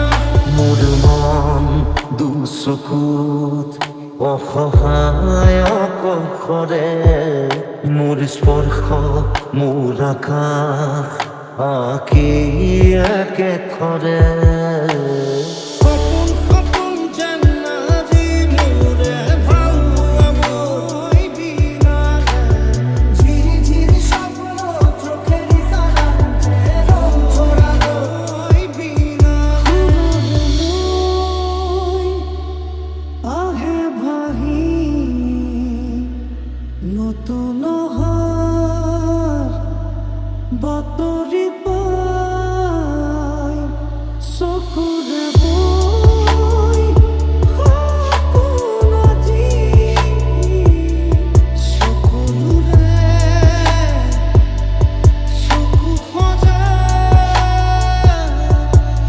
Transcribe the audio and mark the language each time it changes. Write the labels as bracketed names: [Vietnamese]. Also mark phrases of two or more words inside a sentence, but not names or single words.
[Assamese] মোৰ মন দুচকুত অসহায় অকলশৰে মোৰ স্পৰ্শ মোৰ আকাশ আঁকি একেথৰে সপোন সপোন যেন আজি মোৰে ভাল পোৱা মই বিনালে ঝিৰি ঝিৰি [Bangla] স্বপ্ন চোখের তারাতে রং ছড়ালো [Assamese] মই বিনালে আহে ভাহি নতুন বাতৰি পাই চকুৰে বৈ সপোন আজি চকুৰে চকু সজাই